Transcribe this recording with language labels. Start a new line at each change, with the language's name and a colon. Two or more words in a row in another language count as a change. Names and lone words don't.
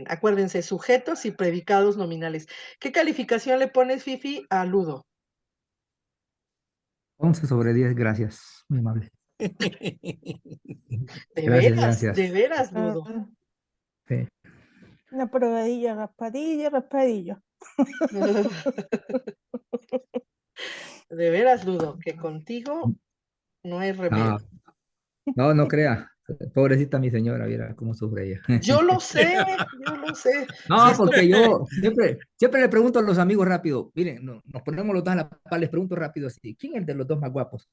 Spanish: Acuérdense, sujetos y predicados nominales. ¿Qué calificación le pones, Fifi, a Ludo? 11/10, gracias. Muy amable. Gracias, De gracias. veras, Ludo. Sí. Una probadilla, raspadilla, raspadillo. De veras, Ludo, que contigo no hay remedio. No, no, no crea. Pobrecita mi señora, viera cómo sufre ella. Yo lo sé, yo lo sé. Si No, esto, porque yo siempre le pregunto a los amigos rápido, miren, nos ponemos los dos a la par, les pregunto rápido así, ¿quién es el de los dos más guapos?